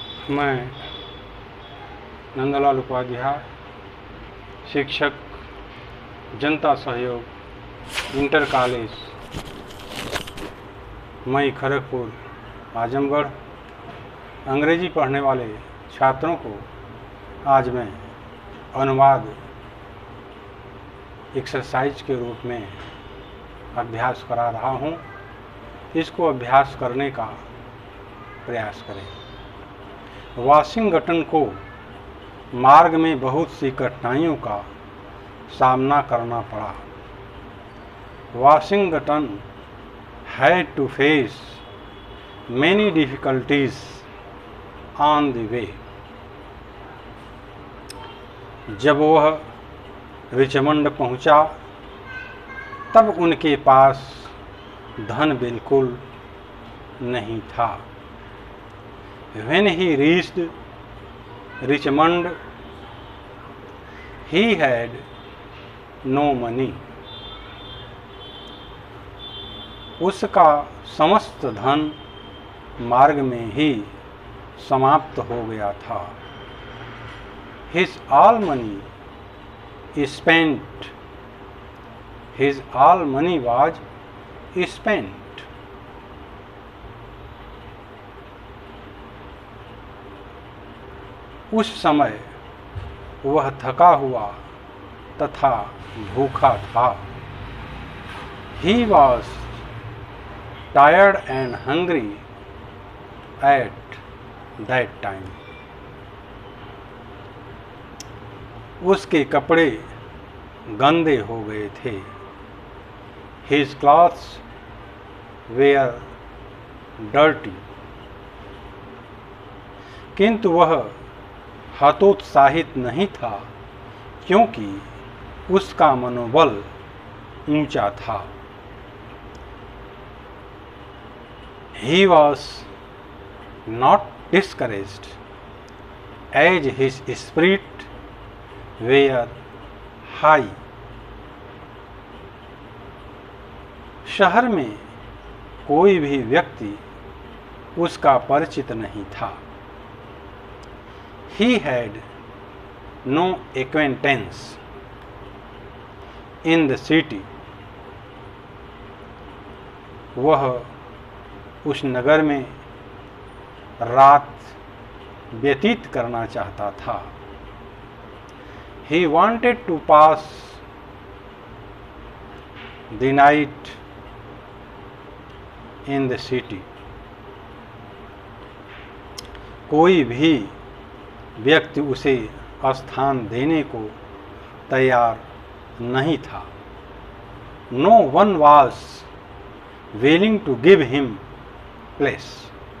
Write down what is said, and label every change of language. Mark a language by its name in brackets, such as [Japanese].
[Hindi] मैं नंदलाल उपाध्याय, शिक्षक, जनता सहयोग इंटर कॉलेज, मई खड़गपुर, आजमगढ़, अंग्रेजी पढ़ने वाले छात्रों को आज मैं अनुवाद एक्सरसाइज के रूप में अभ्यास करा रहा हूँ। इसको अभ्यास करने का प्रयास करें। वाशिंगटन को मार्ग में बहुत सी कठिनाइयों का सामना करना पड़ा। [English] Washington had to face many difficulties on the way। [Hindi] जब वह रिचमंड पहुंचा तब उनके पास धन बिल्कुल नहीं था। [English] When he reached Richmond, he had no money। [Hindi] उसका समस्त धन मार्ग में ही समाप्त हो गया था। [English] His all money spent। His all money was spent। [Hindi] उस समय वह थका हुआ तथा भूखा था। [English] He was tired and hungry at that time। [Hindi] उसके कपड़े गंदे हो गए थे। [English] His clothes were dirty। [Hindi] किंतु वह हतोत्साहित नहीं था क्योंकि उसका मनोबल ऊंचा था। [English] He was not discouraged as his spirit were high। [Hindi] शहर में कोई भी व्यक्ति उसका परिचित नहीं था। [English] He had no acquaintance in the city। [Hindi] वह उस नगर में रात व्यतीत करना चाहता था। [English] He wanted to pass the night in the city। [Hindi] कोई भी व्यक्ति उसे स्थान देने को तैयार नहीं था। [English] No one was willing to give him place।